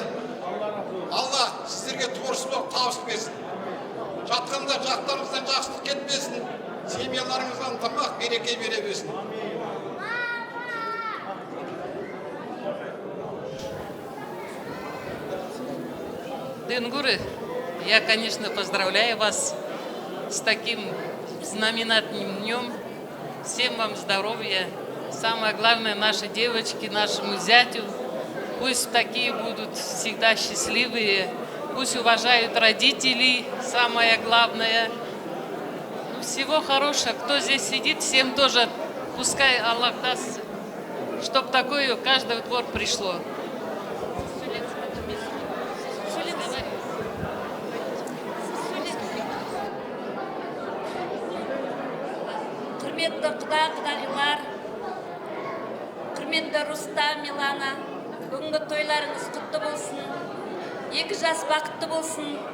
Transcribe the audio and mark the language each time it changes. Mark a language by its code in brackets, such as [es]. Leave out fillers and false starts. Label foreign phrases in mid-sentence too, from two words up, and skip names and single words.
[kk] Алла сіздерге творчестволық табыс берсін. Жатқанда жақтарыңыздан жақсылық кетпесін. Семьяларыңыздан тамақ, береке бере берсін. Денгуры, [ru] я, конечно, поздравляю вас с таким знаменательным днем. Всем вам здоровья. Самое главное, наши девочки, нашему зятю. Пусть такие будут всегда счастливые. Пусть уважают родителей, самое главное. Ну, всего хорошего. Кто здесь сидит, всем тоже, пускай Аллах даст, чтоб такое в каждый двор пришло. [kk] Құрметті құда-құдағилар, құрметті Рустам, Милана, бүгінгі тойларыңыз құтты болсын, 2 жас бақытты болсын.